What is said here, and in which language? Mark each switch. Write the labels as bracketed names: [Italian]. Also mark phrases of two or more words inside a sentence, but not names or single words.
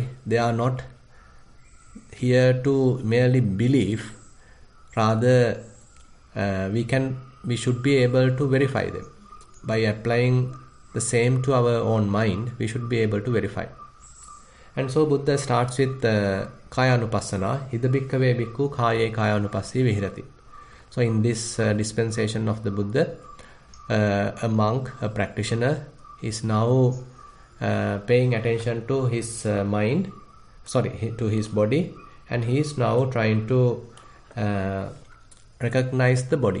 [English] They are not here to merely believe, rather we should be able to verify them. By applying the same to our own mind, we should be able to verify. And so Buddha starts with Kayanupassana. [Pali] Ida bhikkhave bhikkhu kaye kayanupassi vihirati. [English] So in this dispensation of the Buddha, a monk, a practitioner, is now paying attention to his to his body, and he is now trying to recognize the body.